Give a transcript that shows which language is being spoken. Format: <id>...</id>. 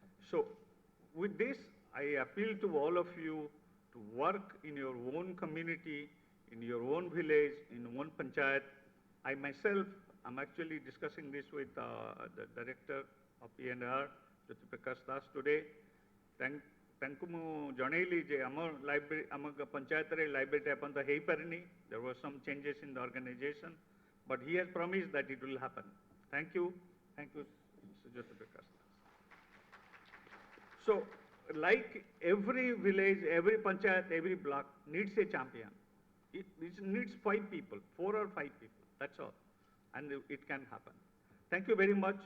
<en>So with this, I appeal to all of you to work in your own community, in your own village, in one panchayat. I myself am actually discussing this with the director of E&R, Jyoti Prakash Das, today.</en> <or>ତାଙ୍କୁ ମୁଁ ଜଣେଇଲି ଯେ ଆମ library ଆମ ପଞ୍ଚାୟତରେ ଲାଇବ୍ରେରୀଟା ଏପର୍ଯ୍ୟନ୍ତ ହେଇପାରିନି.</or> <en>There were some changes in the organization, but he has promised that it will happen. Thank you, Mr. Jyoti Prakash. So, like every village, every panchayat, every block needs a champion. It needs 5 people, 4 or 5 people, that's all, and it can happen. Thank you very much.</en>